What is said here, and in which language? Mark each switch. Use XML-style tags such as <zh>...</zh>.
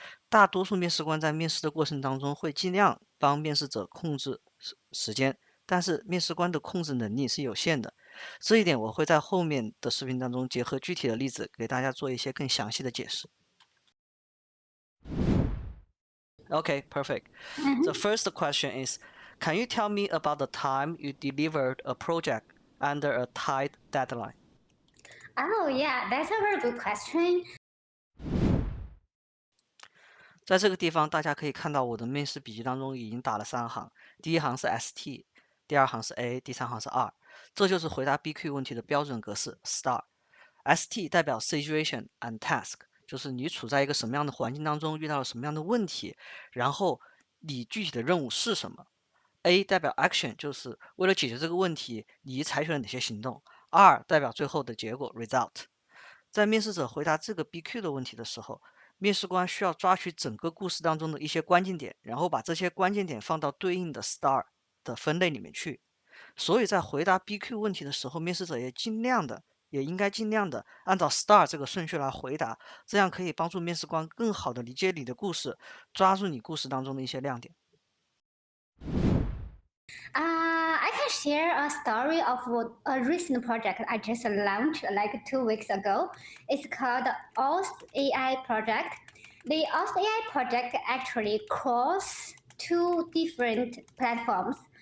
<zh>大多数面试官在面试的过程当中会尽量帮面试者控制时间，但是面试官的控制能力是有限的。这一点我会在后面的视频当中结合具体的例子给大家做一些更详细的解释。</zh> <en>Okay, perfect. The Mhm. first question is, can you tell me about the time you delivered a project under a tight deadline? Oh, yeah, that's a very good question.</en> <zh>在这个地方，大家可以看到我的面试笔记当中已经打了3行，第一行是 ST，第二行是 A，第三行是 R，这就是回答 BQ 问题的标准格式 STAR。 ST 代表</zh> <en>Situation and Task，</en> <zh>就是你处在一个什么样的环境当中，遇到了什么样的问题，然后你具体的任务是什么。 A 代表 Action，就是为了解决这个问题，你采取了哪些行动。 R 代表最后的结果 Result。在面试者回答这个 BQ 的问题的时候，面试官需要抓取整个故事当中的一些关键点，然后把这些关键点放到对应的 STAR 的分类里面去。所以在回答 BQ 问题的时候，面试者也应该尽量的按照 STAR 这个顺序来回答，这样可以帮助面试官更好的理解你的故事，抓住你故事当中的一些亮点。</zh> <en>I can share a story of a recent project I just launched like 2 weeks ago. It's called OST AI project. The OST AI project actually cross two different platforms.</en>